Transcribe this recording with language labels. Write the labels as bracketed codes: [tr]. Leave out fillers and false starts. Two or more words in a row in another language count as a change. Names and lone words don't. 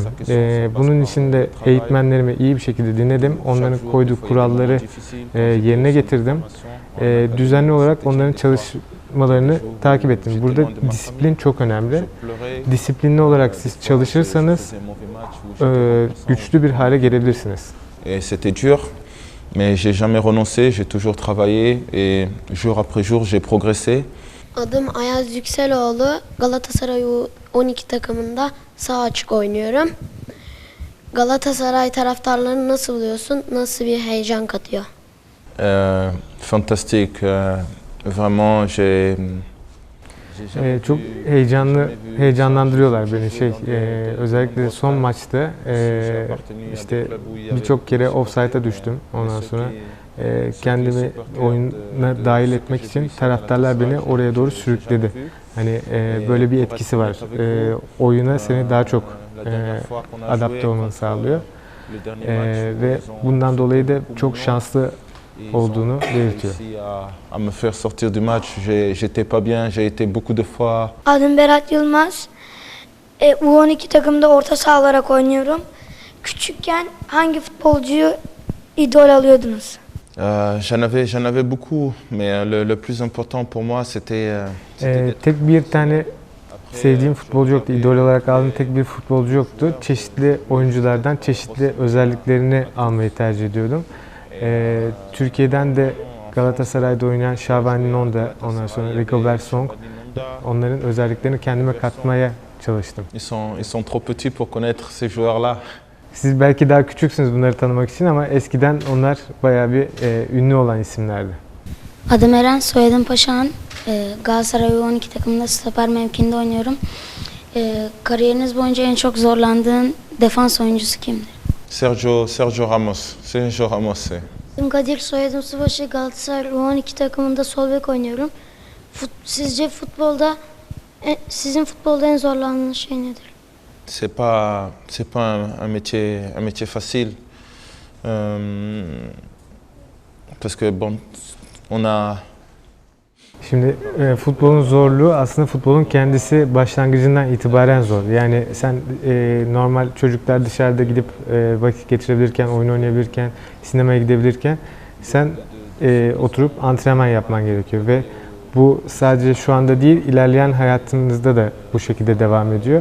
[tr] Bunun için de eğitmenlerimi iyi bir şekilde dinledim. Onların koyduğu kuralları yerine getirdim. Düzenli olarak onların çalışmalarını takip ettim. Burada disiplin çok önemli. Disiplinli olarak siz çalışırsanız güçlü bir hale gelebilirsiniz. [fr] C'était dur, mais j'ai jamais renoncé, j'ai toujours travaillé et jour après jour j'ai progressé. [tr] Adım Ayaz Yükseloğlu. Galatasaray U12 takımında sağ açık oynuyorum. Galatasaray taraftarlarını nasıl buluyorsun? Nasıl bir heyecan katıyor? [fr] Fantastique, vraiment j'ai. [tr] Çok heyecanlandırıyorlar beni özellikle son maçta işte birçok kere offside'a düştüm. Ondan sonra kendimi oyuna dahil etmek için taraftarlar beni oraya doğru sürükledi. Hani böyle bir etkisi var. Oyuna seni daha çok adapte olmanı sağlıyor. Ve bundan dolayı da çok şanslı olduğunu belirtiyor. [fr] À me faire sortir du match, j'étais pas bien, j'ai été beaucoup de fois. [tr] Adım Berat Yılmaz. U12 takımda orta saha olarak oynuyorum. Küçükken hangi futbolcuyu idol alıyordunuz? [fr] J'en avais beaucoup, mais le plus important pour moi c'était. [tr] Tek bir tane sevdiğim futbolcu yoktu. İdol olarak aldığım tek bir futbolcu yoktu. Çeşitli oyunculardan çeşitli özelliklerini almayı tercih ediyordum. Türkiye'den de Galatasaray'da oynayan Şaban Nonda, ondan sonra Rigobert Song, onların özelliklerini kendime katmaya çalıştım. [fr] Ils sont trop petits pour connaître ces joueurs-là. [tr] Siz belki daha küçüksünüz bunları tanımak için ama eskiden onlar bayağı bir ünlü olan isimlerdi. Adım Eren, soyadım Paşahan. Galatasaray U12 takımında stoper mevkinde oynuyorum. Kariyeriniz boyunca en çok zorlandığın defans oyuncusu kimdir? Sergio Ramos. Sergio Ramos. Adım Kadir, soyadım Subaşı. Galatasaray U12 takımında sol bek oynuyorum. Sizce sizin futbolda en zorlandığınız şey nedir? [fr] C'est pas un métier facile. Parce que bon, on a. [tr] Şimdi futbolun zorluğu aslında futbolun kendisi başlangıcından itibaren zor. Yani sen normal çocuklar dışarıda gidip vakit geçirebilirken, oyun oynayabilirken, sinemaya gidebilirken sen oturup antrenman yapman gerekiyor ve bu sadece şu anda değil, ilerleyen hayatınızda da bu şekilde devam ediyor.